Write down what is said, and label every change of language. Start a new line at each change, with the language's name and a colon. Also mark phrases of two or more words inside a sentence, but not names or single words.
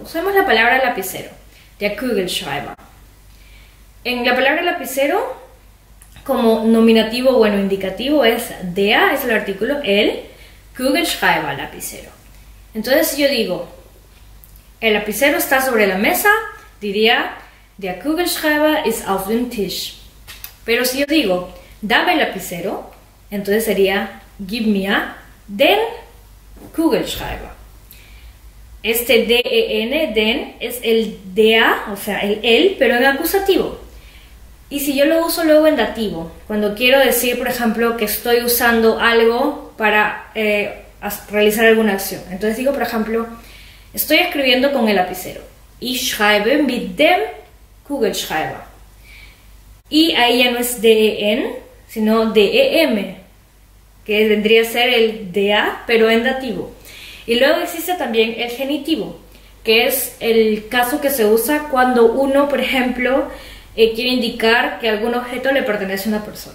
Spanish: Usemos la palabra lapicero,
German: der Kugelschreiber.
Spanish: En la palabra lapicero, como nominativo, bueno, indicativo es der, es el artículo, el Kugelschreiber, lapicero. Entonces si yo digo, el lapicero está sobre la mesa, diría,
German: der Kugelschreiber ist auf dem Tisch.
Spanish: Pero si yo digo, dame el lapicero, entonces sería,
German: gib mir den Kugelschreiber.
Spanish: Este den, den, es el der, o sea, el, pero en acusativo. Y si yo lo uso luego en dativo, cuando quiero decir, por ejemplo, que estoy usando algo para realizar alguna acción. Entonces digo, por ejemplo, estoy escribiendo con el lapicero.
German: Ich schreibe mit dem Kugelschreiber.
Spanish: Y ahí ya no es den, sino dem, que vendría a ser el der, pero en dativo. Y luego existe también el genitivo, que es el caso que se usa cuando uno, por ejemplo, quiere indicar que algún objeto le pertenece a una persona.